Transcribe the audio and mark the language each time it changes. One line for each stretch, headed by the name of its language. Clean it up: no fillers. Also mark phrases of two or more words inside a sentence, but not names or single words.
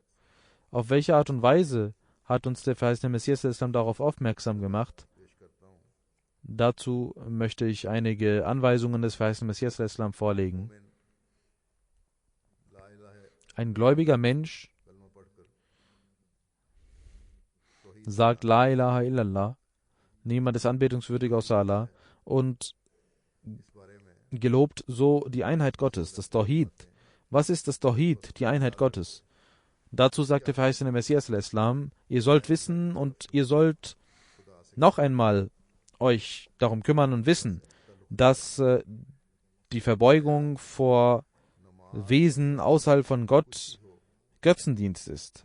German: Auf welche Art und Weise hat uns der verheißene Messias ﷺ darauf aufmerksam gemacht? Dazu möchte ich einige Anweisungen des verheißenen Messias ﷺ vorlegen. Ein gläubiger Mensch sagt
Arabic: لا إله إلا الله,
German: niemand ist anbetungswürdig außer Allah, und gelobt so die Einheit Gottes, das Tawhid. Was ist das Tawhid, die Einheit Gottes? Dazu sagt der verheißene Messias ﷺ, ihr sollt wissen und ihr sollt noch einmal euch darum kümmern und wissen, dass die Verbeugung vor Wesen außerhalb von Gott Götzendienst ist.